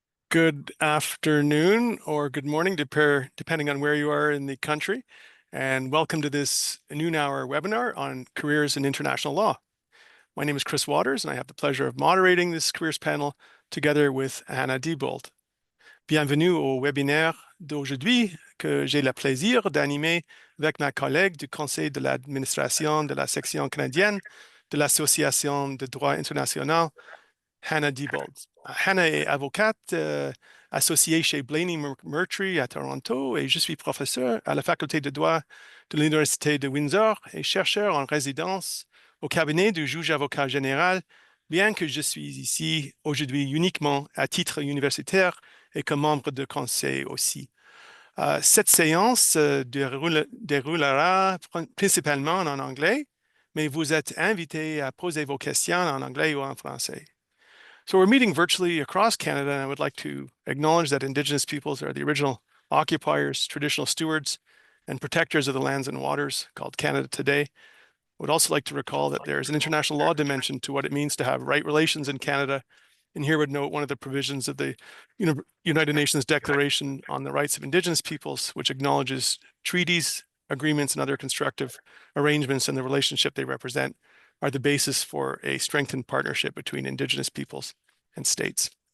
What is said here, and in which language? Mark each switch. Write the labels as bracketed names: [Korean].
[English] Good afternoon or good morning, depending on where you are in the country. And welcome to this noon hour webinar on careers in international law. My name is Chris Waters, and I have the pleasure of moderating this careers panel together with Hannah Diebold. [French] Bienvenue au webinaire d'aujourd'hui que j'ai le plaisir d'animer avec ma collègue du Conseil de l'administration de la section canadienne de l'Association de droit international, Hannah Diebold. Hannah est avocate associée chez Blaney Murtry à Toronto et je suis professeur à la faculté de droit de l'Université de Windsor et chercheur en résidence au cabinet du juge avocat général, bien que je suis ici aujourd'hui uniquement à titre universitaire et comme membre de conseil aussi. Cette séance déroulera principalement en anglais, mais vous êtes invité à poser vos questions en anglais ou en français. [English] So we're meeting virtually across Canada, and I would like to acknowledge that Indigenous peoples are the original occupiers, traditional stewards, and protectors of the lands and waters called Canada today. I would also like to recall that there is an international law dimension to what it means to have right relations in Canada, and here would note one of the provisions of the United Nations Declaration on the Rights of Indigenous Peoples, which acknowledges treaties, agreements, and other constructive arrangements and the relationship they represent are the basis for a strengthened partnership between Indigenous peoples and states.